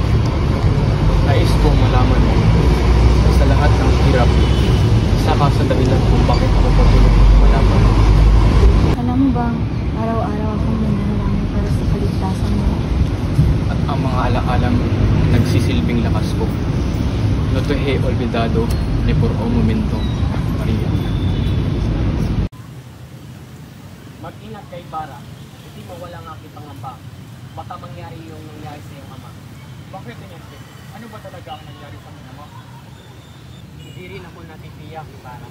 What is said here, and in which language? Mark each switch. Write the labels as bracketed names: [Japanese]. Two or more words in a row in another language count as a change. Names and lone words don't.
[Filipino] Nais kong malaman mo sa lahat ng hirap, isa ka sa dahilan kung bakit ako patuloy malaman. Alam mo bang araw-araw akong nananalangin para sa kaligtasan mo? At ang mga alaala mo nagsisilbing lakas ko. [Spanish] No te he olvidado ni por un momento, Maria. [Filipino] Mag-ingat kay Bara. Hindi mo wala nga kitang pangamba. Baka mangyari yung nangyari sa iyong ama. Bakit ganyan? Ano ba talaga ang nangyari sa mga ama? Hindi rin ako natitiyak ni Bara.